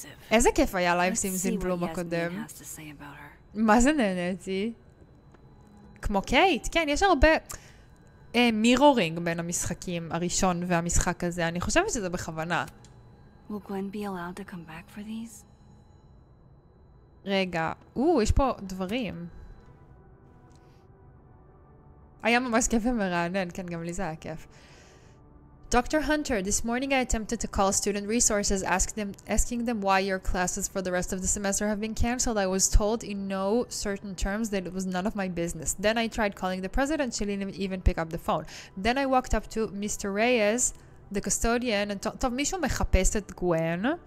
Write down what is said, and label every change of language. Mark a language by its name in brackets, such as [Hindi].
[Hebrew] איזה כיף היה לייב סימס אין בלום הקודם. מה זה נהניתי? כמו קייט, כן, יש הרבה מירורינג בין המשחקים הראשון והמשחק הזה. אני חושבת שזה בכוונה. [English] Will Gwen be allowed to come back for these? [Hebrew] רגע, יש פה דברים. היה ממש כיף ומרענן, כן, גם לי זה היה כיף. [English] Dr. Hunter, this morning I attempted to call student resources, asking them why your classes for the rest of the semester have been cancelled. I was told in no certain terms that it was none of my business. Then I tried calling the president. She didn't even pick up the phone. Then I walked up to Mr. Reyes, the custodian, and [Hebrew] טוב, מישהו מחפש את גוון,